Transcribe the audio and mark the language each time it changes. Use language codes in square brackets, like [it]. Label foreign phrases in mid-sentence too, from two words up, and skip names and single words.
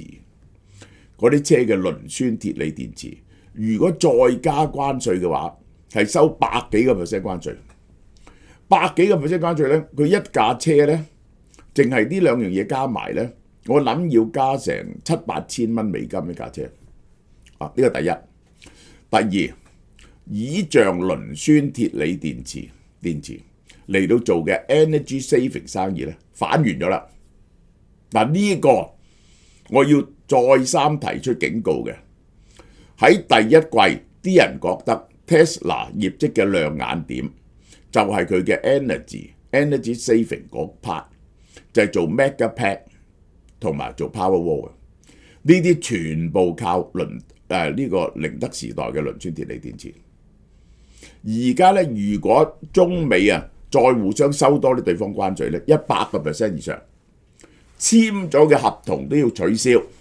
[yue] 嗰啲車嘅磷酸鐵鋰電池，如果再加關稅嘅話，係收100幾個%關稅。100幾個%關稅咧，佢一架車咧，淨係呢兩樣嘢加埋咧，我諗要加成7-8千蚊美金一架車。呢個第一。第二，倚仗磷酸鐵鋰電池嚟到做嘅 [en] energy saving [yue] 生意咧，反完咗啦。嗱，呢個我要再三提出警告嘅，喺第一季啲人覺得 Tesla 業績嘅亮眼點就係佢嘅 [en] energy saving [yue] 嗰 part， 就係做 Megapack 同埋做 Powerwall 嘅，呢啲全部靠呢個寧德時代嘅磷酸鐵鋰電池。而家咧，如果中美再互相收多啲對方關稅咧，100個%以上簽咗嘅合同都要取消。